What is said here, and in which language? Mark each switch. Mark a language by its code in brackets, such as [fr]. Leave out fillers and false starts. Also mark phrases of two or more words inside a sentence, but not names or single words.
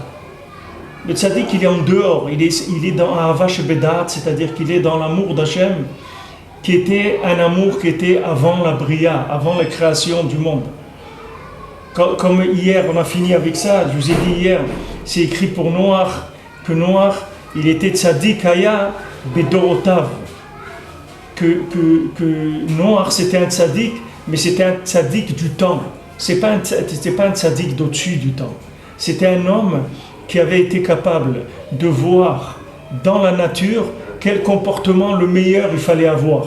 [fr] Le tzaddik, il est en dehors, il est dans [he] אהבה שבדעת, [fr] c'est-à-dire qu'il est dans l'amour d'Hachem, qui était un amour qui était avant la Bria, avant la création du monde. Comme hier, on a fini avec ça, je vous ai dit hier, c'est écrit pour Noach, que Noach, il était [he] צדיק היה בדורותיו, [fr] que Noach c'était un tzaddik, mais c'était un tzaddik du temps. C'était pas un tzaddik d'au-dessus du temps. C'était un homme qui avait été capable de voir dans la nature quel comportement le meilleur il fallait avoir.